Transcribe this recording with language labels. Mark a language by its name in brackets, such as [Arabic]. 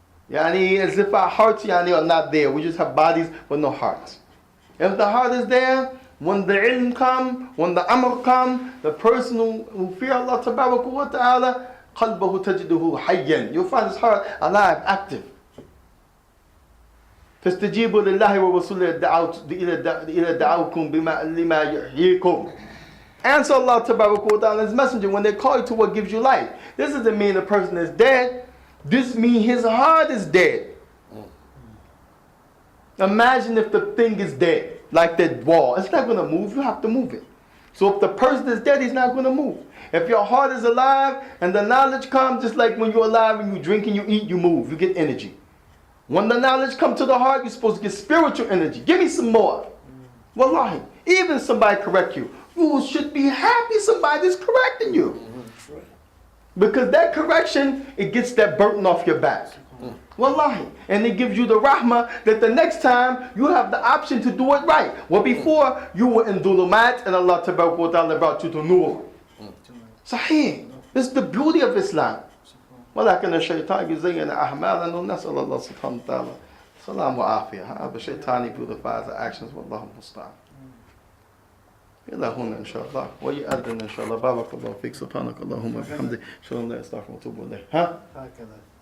[English] As if our hearts are not there. We just have bodies with no hearts. If the heart is there, when the ilm come, when the amr come, the person who fear Allah tabarak wa ta'ala, [Arabic] qalbahu tajiduhu hayyan. [English] You'll find his heart alive, active. [Arabic] فاستجيبوا لله ورسوله إلى دعوكم لما يحييكم. [English] Answer Allah tabarak wa ta'ala, His messenger, when they call you to what gives you life. This doesn't mean the person is dead. This means his heart is dead. Imagine if the thing is dead, like that wall. It's not going to move. You have to move it. So if the person is dead, he's not going to move. If your heart is alive and the knowledge comes, just like when you're alive and you drink and you eat, you move. You get energy. When the knowledge comes to the heart, you're supposed to get spiritual energy. Give me some more. Wallahi. Even somebody correct you, you should be happy somebody's correcting you. Because that correction, it gets that burden off your back. Wallahi. And it gives you the rahmah that the next time you have the option to do it right. Well, before you were in dhulumat and Allah tabaraka wa ta'ala brought you to nur. Sahih. This is the beauty of Islam. [Arabic] ولكن الشيطان يزين أعمالنا ونسأل الله سبحانه وتعالى سلام وعافية. [English] The shaitan beautifies the actions. [Arabic] والله المستعان. إلى هنا إن شاء الله ويؤذن إن شاء الله. بارك الله فيك. سبحانك اللهم وبحمدك. أشهد أن لا إله إلا أنت أستغفرك وأتوب إليك. ها؟ هكذا.